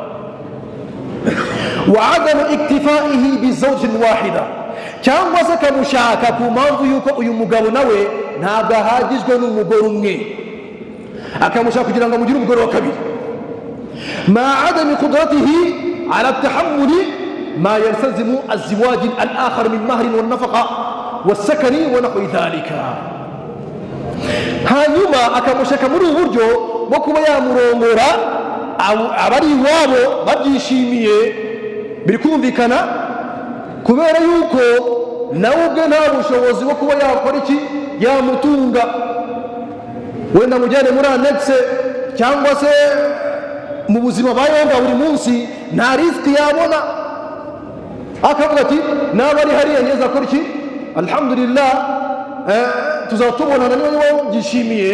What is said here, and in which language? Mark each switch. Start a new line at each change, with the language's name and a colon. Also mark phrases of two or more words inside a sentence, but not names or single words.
Arabic: وعدم اكتفائه بزوج واحدة,
Kinyarwanda: cyangwa se akamushaka ku mpamvu yuko uyu mugabo nawe ntabwo ahagijwe n'umugore umwe, akamushaka kugira ngo amugire umugore wa kabiri.
Arabic: مع عدم قدرته على تحمل ما يلتزمه الزواج الآخر من مهر ونفقة وسكن ونحو ذلك.
Kinyarwanda: Hanyuma akamushaka muri ubu buryo bwo kuba yamurongora abari iwabo babyishimiye, biri kumvikana, kubera yuko nawe ubwe nta bushobozi bwo kuba yakora iki, yamutunga, wenda mujyane muri annexe cyangwa se mu buzima bayeho bwa buri munsi nta risiki yabona, akavuga ati naba ari hariya ngeze akora iki, alhamdulillah tuzatubonana niba byishimiye.